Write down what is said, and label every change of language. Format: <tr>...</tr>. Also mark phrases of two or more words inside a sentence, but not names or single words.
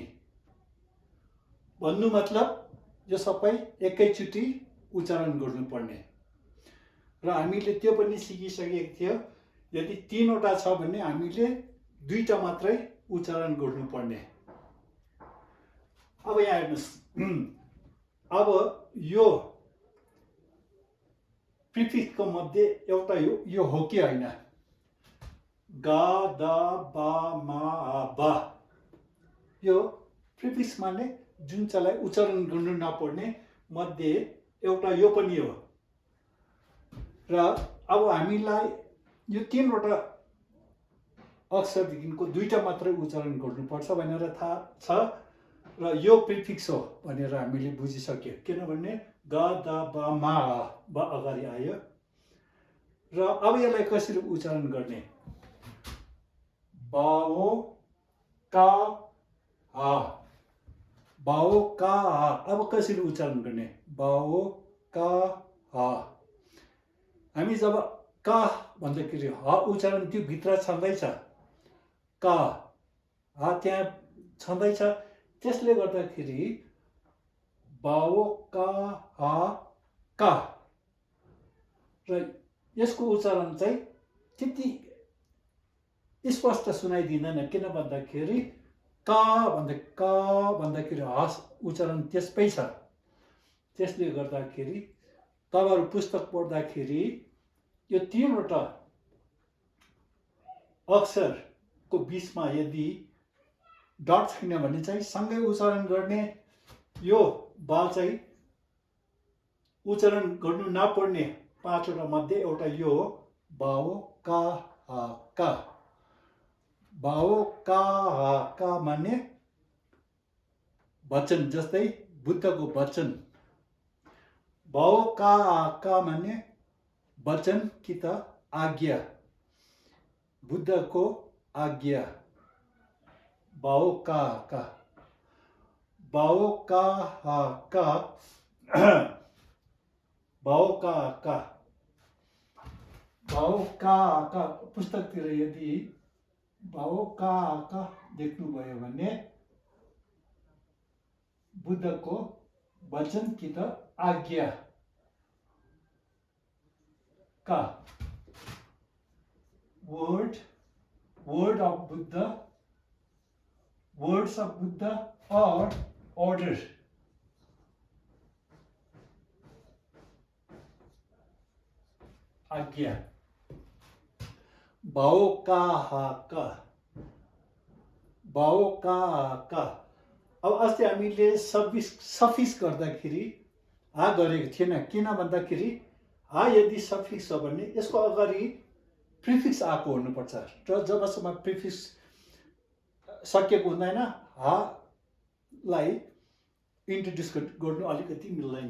<ne>भन्नु मतलब यो सबै एकैचोटि उच्चारण गर्नुपर्ने र हामीले त्यो पनि सिकिसकेको थियो यदि तीनवटा छ भने हामीले दुईटा मात्रै उच्चारण गर्नुपर्ने अब यहाँ हेर्नुहोस् अब यो प्रिफिक्सको मध्ये एउटा यो हो कि होइन ग द ब म ब यो प्रिफिक्स माने जुन चाहिँ उच्चारण गर्नु नपर्ने मध्ये एउटा यो पनि हो र अब हामीलाई यो तीनवटा अक्षरदेखिको दुईटा मात्रै उच्चारण गर्नुपर्छ भनेर थाहा छ र यो प्रिफिक्स हो भनेर हामीले बुझिसक्यो किनभने ग द ब म ब अगाडि आयो र अब यसलाई कसरी उच्चारण गर्ने बाओ का हा अब कसरी उच्चारण गर्ने बाओ का हा हामी जब का भन्दाखेरि ह उच्चारण त्यो भित्र छँदैछ का हा त्यहाँ छँदैछ त्यसले गर्दाखेरि बाओ का हा का र यसको उच्चारण चाहिँ त्यति स्पष्ट सुनाइदिँदैन किन भन्दाखेरि का भन्दाखेरि हस उच्चारण त्यसमै छ त्यसले गर्दाखेरि तपाईहरु पुस्तक पढ्दाखेरि यो तीनवटा अक्षरको बीचमा यदि डट छैन भने चाहिँ सँगै उच्चारण गर्ने यो बा चाहिँ उच्चारण गर्नु नपर्ने पाँचवटा मध्ये एउटा यो हो बाओ का का भाओ का माने वचन, जस्तै बुद्धको वचन। भाओ का माने वचन कि त आज्ञा, बुद्धको आज्ञा। भाओ का भाओ का भाओ का पुस्तकतिर यदि भाओ का देख्नुभयो भने बुद्धको वचन कि त आज्ञा का,</ne> <en>word of Buddha, words of Buddha or order।</en> <ne>आज्ञा। भाओ का अब अस्ति हामीले सफिक्स गर्दाखेरि गरेको थिएन। किन भन्दाखेरि यदि सफिक्स छ भने यसको अगाडि प्रिफिक्स आएको हुनुपर्छ र जबसम्म प्रिफिक्स सकिएको हुँदैन लाई इन्ट्रोड्युस गर्नु अलिकति मिल्दैन।</ne>